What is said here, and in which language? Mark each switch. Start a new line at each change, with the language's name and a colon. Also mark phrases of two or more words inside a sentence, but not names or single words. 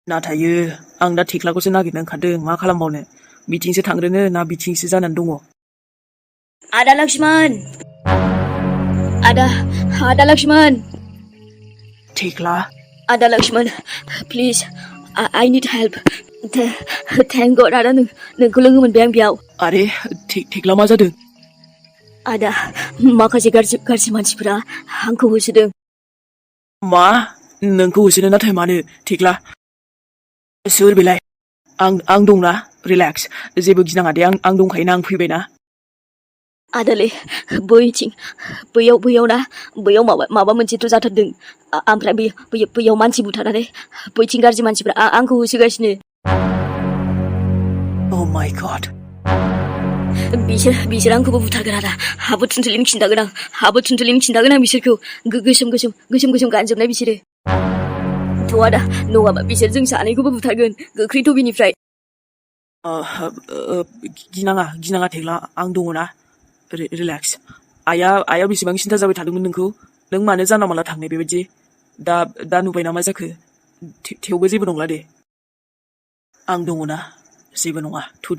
Bodo: नाथायो आं दा थेख्लाखौसो नागिरनो ओंखारदों मा खालामबावनो बिथिंसो थांग्रोनो ना बिथिंसो जानानै दङ Ada Lakshman. Ada Lakshman. थेख्ला
English: Ada Lakshman. Please. I need help. Thank God
Bodo: Ada नोंखौ लोगो मोनबाय आं बेयाव. आरे थेख्ला मा जादों Ada माखासे गाज्रि मानसिफोरा आंखौ होसोदों. मा नोंखौ होसोनो नाथाय मानो थेख्ला सोर बेलाय आं दंना रिलेक्स जेबो गिनाङा दे आं दंखायोना आं फैबायना आदालै बैयाव ना बैयाव माबा मोनसेथ' जाथारदों ओमफ्राय बैयाव मानसि बुथारनानै बैथिं गाज्रि मानसिफ्रा आंखौ होसोगासिनो
English: Oh my god
Bodo: बिसोर आंखौबो बुथारगोन आदा हाबो थुनथुलिनो खिन्थागोन आं बिसोरखौ गोसोम गानजोबनाय बिसोरो थ' आदा नङाबा बिसोर जों सानैखौबो बुथारगोन गोख्रै थ' बिनिफ्राय गिनाङा थेख्ला आं दङना रिलेक्स आइया बेसेबां सिन्था जाबाय थादोंमोन नोंखौ नों मानो जानला मानला थांनाय बेबायदि दा नुबायना मा जाखो थेवबो जेबो नंला दे आं दङना जेबो नङा थुदो